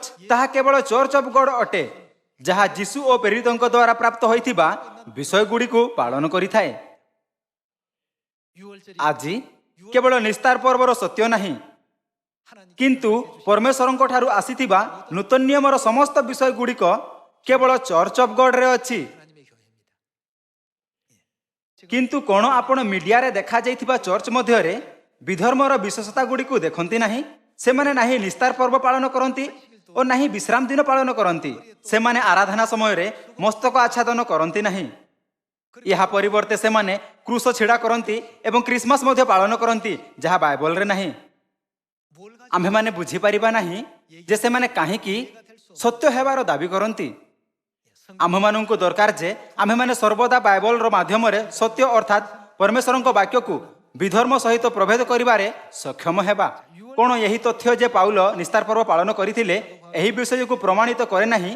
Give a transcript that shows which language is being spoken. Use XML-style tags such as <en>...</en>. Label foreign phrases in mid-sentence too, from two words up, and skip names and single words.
<or>ତାହା କେବଳ ଚର୍ଚ୍ଚ ଅଫ୍ ଗଡ୍ ଅଟେ, ଯାହା ଯୀଶୁ ଓ ପ୍ରେରିତଙ୍କ ଦ୍ୱାରା ପ୍ରାପ୍ତ ହୋଇଥିବା ବିଷୟଗୁଡ଼ିକୁ ପାଳନ କରିଥାଏ।</or> <ko>유월절이</ko> <or>ଆଜି କେବଳ ନିସ୍ତାର ପର୍ବର ସତ୍ୟ ନାହିଁ, କିନ୍ତୁ ପରମେଶ୍ୱରଙ୍କ ଠାରୁ ଆସିଥିବା ନୂତନ ନିୟମର ସମସ୍ତ ବିଷୟଗୁଡ଼ିକ କେବଳ ଚର୍ଚ୍ଚ ଅଫ୍ ଗଡ୍ରେ ଅଛି।</or> <ko>하나님의 교회입니다.</ko> <or>କିନ୍ତୁ କ'ଣ ଆପଣ ମିଡିଆରେ ଦେଖାଯାଇଥିବା ଚର୍ଚ୍ଚ ମଧ୍ୟରେ ବିଧର୍ମର ବିଶେଷତା ଗୁଡ଼ିକୁ ଦେଖନ୍ତି ନାହିଁ? ସେମାନେ ନାହିଁ ନିସ୍ତାର ପର୍ବ ପାଳନ କରନ୍ତି ଓ ନାହିଁ ବିଶ୍ରାମ ଦିନ ପାଳନ କରନ୍ତି। ସେମାନେ ଆରାଧନା ସମୟରେ ମସ୍ତକ ଆଚ୍ଛାଦନ କରନ୍ତି ନାହିଁ। ଏହା ପରିବର୍ତ୍ତେ ସେମାନେ କ୍ରୁଶ ଛିଡ଼ା କରନ୍ତି ଏବଂ ଖ୍ରୀଷ୍ଟମାସ ମଧ୍ୟ ପାଳନ କରନ୍ତି, ଯାହା ବାଇବଲରେ ନାହିଁ।</or> <ko>뭘 가지고</ko> <or>ଆମ୍ଭେମାନେ ବୁଝିପାରିବା ନାହିଁ ଯେ ସେମାନେ କାହିଁକି ସତ୍ୟ ହେବାର ଦାବି କରନ୍ତି। ଆମ୍ଭମାନଙ୍କୁ ଦରକାର ଯେ ଆମ୍ଭେମାନେ ସର୍ବଦା ବାଇବଲର ମାଧ୍ୟମରେ ସତ୍ୟ ଅର୍ଥାତ୍ ପରମେଶ୍ୱରଙ୍କ ବାକ୍ୟକୁ ବିଧର୍ମ ସହିତ ପ୍ରଭେଦ କରିବାରେ ସକ୍ଷମ ହେବା। କ'ଣ ଏହି ତଥ୍ୟ ଯେ ପାଉଲ ନିସ୍ତାର ପର୍ବ ପାଳନ କରିଥିଲେ ଏହି ବିଷୟକୁ ପ୍ରମାଣିତ କରେ ନାହିଁ</or>